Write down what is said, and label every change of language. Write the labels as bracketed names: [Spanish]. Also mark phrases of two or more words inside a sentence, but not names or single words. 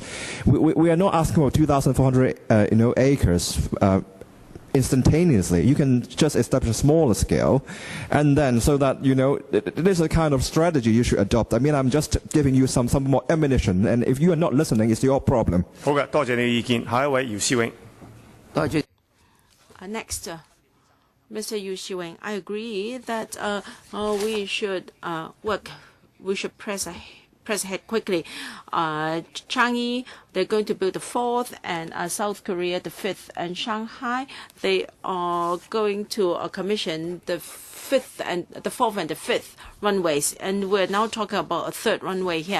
[English] We are not asking for 2,400, acres. Instantaneously, you can just establish a smaller scale, and then so that this is a kind of strategy you should adopt. I mean, I'm just giving you some more ammunition, and if you are not listening, it's your problem. [Cantonese] 好嘅，多謝你嘅意見。下一位姚思永。 [English] Next, Mr. Yu Xiweng, I agree that we should press ahead quickly. Changi, they're going to build the 4th, and South Korea the 5th, and Shanghai, they are going to commission the 4th and the 5th runways, and we're now talking about a 3rd runway here.